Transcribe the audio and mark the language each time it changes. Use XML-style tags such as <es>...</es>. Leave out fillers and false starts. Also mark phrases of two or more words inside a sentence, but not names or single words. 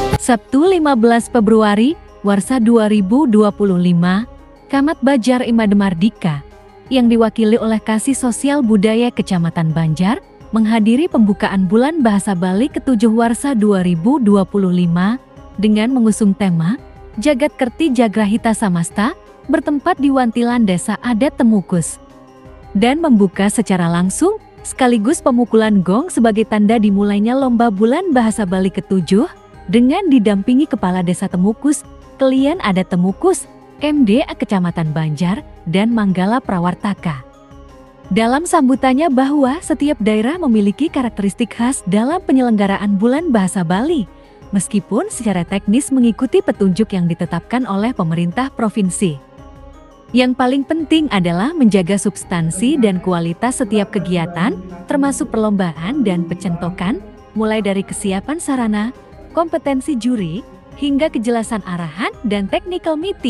<id>Sabtu 15 Februari, Warsa 2025, Camat Bajar Imade Mardika, yang diwakili oleh Kasih Sosial Budaya Kecamatan Banjar, menghadiri pembukaan Bulan Bahasa Bali ke-7 Warsa 2025 dengan mengusung tema Jagat Kerti Jagrahita Samasta bertempat di Wantilan Desa Adat Temukus, dan membuka secara langsung sekaligus pemukulan gong sebagai tanda dimulainya Lomba Bulan Bahasa Bali ke-7 dengan didampingi Kepala Desa Temukus, Kelian Adat Temukus, MDA Kecamatan Banjar, dan Manggala Prawartaka. Dalam sambutannya bahwa setiap daerah memiliki karakteristik khas dalam penyelenggaraan Bulan Bahasa Bali, meskipun secara teknis mengikuti petunjuk yang ditetapkan oleh pemerintah provinsi. Yang paling penting adalah menjaga substansi dan kualitas setiap kegiatan, termasuk perlombaan dan pencentokan, mulai dari kesiapan sarana, kompetensi juri, hingga kejelasan arahan dan</id> <en>technical meeting.</en>